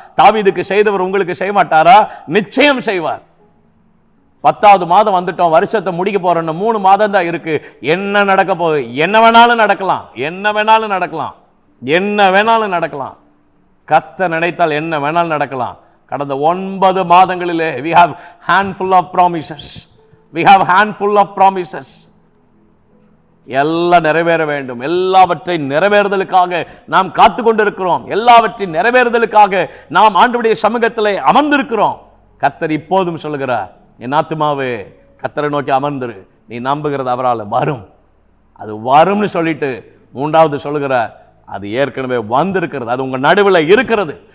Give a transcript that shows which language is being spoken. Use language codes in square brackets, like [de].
[ta] தாவீதுக்கு செய்தவர் உங்களுக்கு செய்ய மாட்டாரா? நிச்சயம் செய்வார். 10வது மாதம் வந்துட்டோம், வருஷத்தை முடிக்க போறோம், 3 மாதம் தான் இருக்கு. என்ன நடக்க போகுது? என்ன வேணாலும் நடக்கலாம், என்ன வேணாலும் நடக்கலாம், என்ன வேணாலும் நடக்கலாம். கர்த்தர் நினைத்தால் என்ன வேணாலும் நடக்கலாம். கடந்த 9 மாதங்களிலே [en] we have handful of promises, we have handful of promises. [ta] எல்லாம் நிறைவேற வேண்டும். எல்லாவற்றை நிறைவேறுதலுக்காக நாம் காத்து கொண்டிருக்கிறோம். எல்லாவற்றையும் நிறைவேறுதலுக்காக நாம் ஆண்டவருடைய சமூகத்திலே அமர்ந்திருக்கிறோம். கர்த்தர் இப்போதும் சொல்லுகிறார், என் ஆத்துமாவே கர்த்தரை நோக்கி அமர்ந்திரு, நீ நம்புகிறது அவரால் வரும். அது வரும்னு சொல்லிட்டு 3வது சொல்லுகிறார், அது ஏற்கனவே வந்திருக்கிறது, அது உங்கள் நடுவில் இருக்கிறது.